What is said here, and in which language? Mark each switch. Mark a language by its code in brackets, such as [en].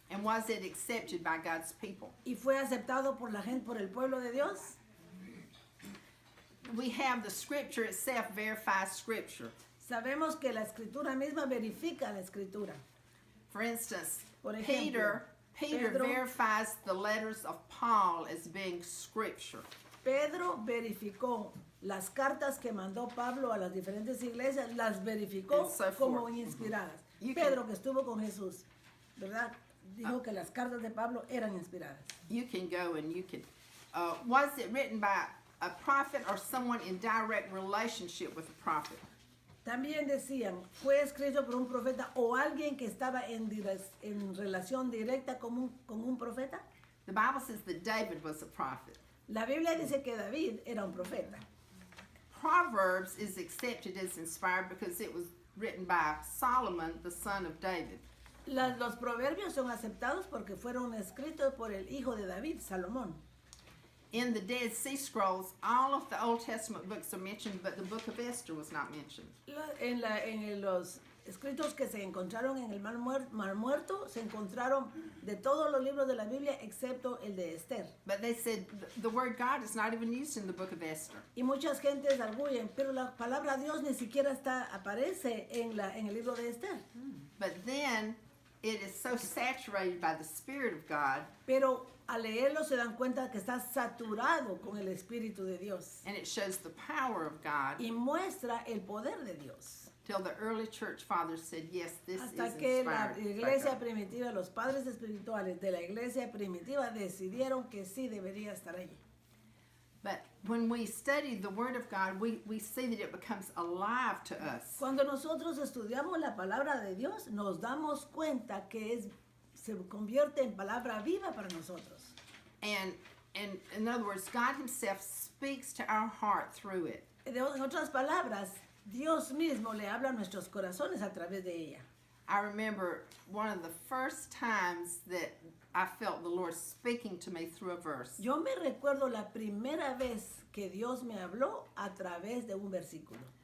[en] And was it accepted by God's people? [es] y fue aceptado por la gente, por el pueblo de Dios. [en] We have the scripture itself verifies scripture. [es] Sabemos que la escritura misma verifica la escritura. [en] For instance, [es] Por ejemplo, [en] Peter [es] Pedro- [en] verifies the letters of Paul as being scripture. [es] Pedro verificó las cartas que mandó Pablo a las diferentes iglesias, las verificó [en] And so [es] como [en] forth. [es] inspiradas. [en] You can- [es] Pedro, que estuvo con Jesús, ¿verdad? Dijo que las cartas de Pablo eran inspiradas. [en] You can go and you can. Was it written by a prophet or someone in direct relationship with a prophet? [es] También decían, fue escrito por un profeta o alguien que estaba en relación directa con un profeta. [en] The Bible says that David was a prophet. [es] La Biblia dice que David era un profeta. [en] Proverbs is accepted as inspired because it was written by Solomon, the son of David. [es] Los proverbios son aceptados porque fueron escritos por el hijo de David, Salomón. [en] In the Dead Sea Scrolls, all of the Old Testament books are mentioned, but the book of Esther was not mentioned. [es] En los escritos que se encontraron en el Mar Muerto, se encontraron de todos los libros de la Biblia excepto el de Esther. [en] But they said the word God is not even used in the book of Esther. [es] Y muchas gentes arguyen, pero la palabra Dios ni siquiera aparece en el libro de Esther. [en] But then it is so saturated by the Spirit of God, [es] Pero al leerlo se dan cuenta que está saturado con el Espíritu de Dios [en] and it shows the power of God, [es] y muestra el poder de Dios. [en] till the early church fathers said, yes, this [es] Hasta [en] is [es] que la [en] inspired by [es] iglesia [en] God. [es] primitiva, los padres espirituales de la iglesia primitiva decidieron que sí debería estar allí. [en] But when we study the Word of God, we see that it becomes alive to us. [es] Cuando nosotros estudiamos la palabra de Dios, nos damos cuenta que se convierte en palabra viva para nosotros. [en] And in other words, God Himself speaks to our heart through it. [es] En otras palabras, Dios mismo le habla a nuestros corazones a través de ella. [en] I remember one of the first times that I felt the Lord speaking to me through a verse. [es] Yo me recuerdo la primera vez que Dios me habló a través de un versículo.